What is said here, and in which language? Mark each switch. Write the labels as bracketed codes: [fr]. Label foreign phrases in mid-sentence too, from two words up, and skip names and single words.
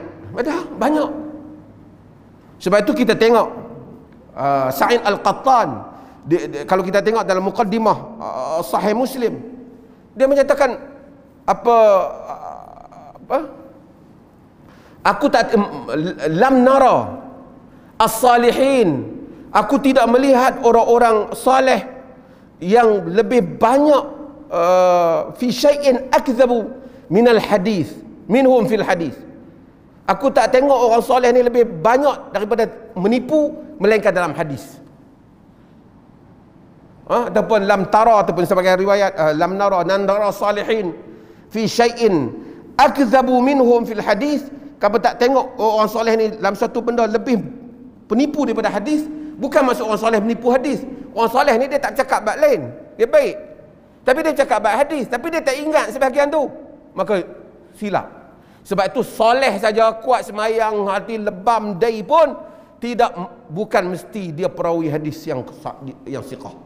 [ms] Ada banyak. Sebab itu kita tengok Sa'id Al-Qattan, kalau kita tengok dalam muqaddimah Sahih Muslim, dia menyatakan aku tak [ar] لم نر الصالحين, [ms] aku tidak melihat orang-orang saleh yang lebih banyak [ar] في شيء أكذب من الحديث منهم في الحديث. [ms] Aku tak tengok orang soleh ni lebih banyak daripada menipu melainkan dalam hadis. Ataupun [ar] لم تر, [ms] ataupun sebagai riwayat [ar] لم نر صالحين في شيء أكذب منهم في الحديث. [ms] Kamu tak tengok orang soleh ni dalam satu benda lebih penipu daripada hadis. Bukan maksud orang soleh menipu hadis. Orang soleh ni dia tak cakap bab lain, dia baik, tapi dia cakap bab hadis, tapi dia tak ingat sebahagian tu, maka silap. Sebab itu soleh saja kuat semayang, hati lebam dai pun bukan mesti dia perawi hadis yang siqah.